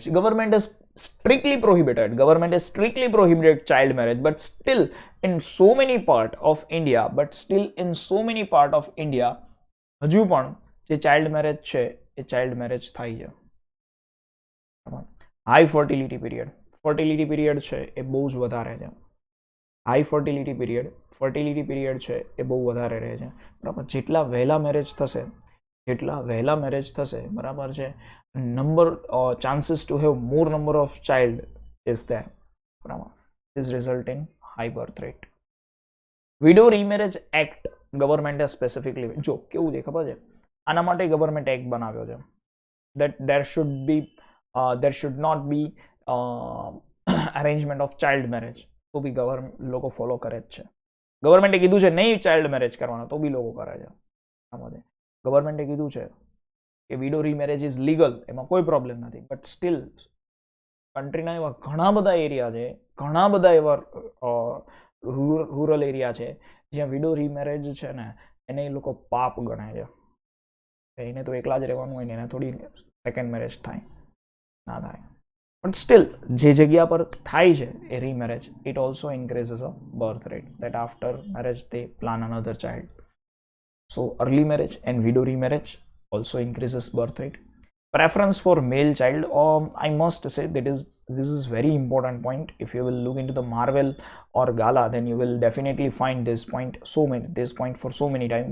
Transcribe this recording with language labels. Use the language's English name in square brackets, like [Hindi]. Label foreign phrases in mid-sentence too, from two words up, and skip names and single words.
[English] Government has strictly prohibited child marriage, but still in so many part of India, [Gujarati] હજુ પણ જે [English] child marriage [Gujarati] છે એ [English] child marriage [Gujarati] થાય છે. [English] high fertility period [Gujarati] છે એ બહુ જ વધારે છે. [English] high fertility period [Gujarati] છે એ બહુ વધારે રહે છે, બરાબર. જેટલા વહેલા મેરેજ થશે, બરાબર છે, [English] chances to have more number of child is there, બરાબર. This result in high birth rate. Widow remarriage act [Gujarati] ગવર્મેન્ટે સ્પેસિફિકલી, જો કેવું છે ખબર છે, આના માટે [English] government act [Gujarati] બનાવ્યો છે [English] that there should not be arrangement of child marriage. [Gujarati] તો બી લોકો ફોલો કરે જ છે. ગવર્મેન્ટે કીધું છે નહીં [English] child marriage [Gujarati] કરવાના, તો બી લોકો કરે છે. ગવર્મેન્ટે કીધું છે કે [English] widow remarriage is legal, [Gujarati] એમાં કોઈ પ્રોબ્લેમ નથી, [English] but still [Gujarati] કન્ટ્રીના એવા ઘણા બધા એરિયા છે, ઘણા બધા એવા [English] rural area [Gujarati] છે જ્યાં [English] widow remarriage [Gujarati] છે ને એને એ લોકો પાપ ગણે છે. એને તો એકલા જ રહેવાનું હોય ને, એને થોડી [English] second marriage [Gujarati] થાય ના થાય, [English] but still [Gujarati] જે જગ્યા પર થાય છે એ રીમેરેજ, [English] it also increases a birth rate, that after marriage they plan another child. So early marriage and widow remarriage also increases birth rate. Preference for male child, I must say that this is very important point. If you will look into the Marvel or Gala, then you will definitely find this point for so many times.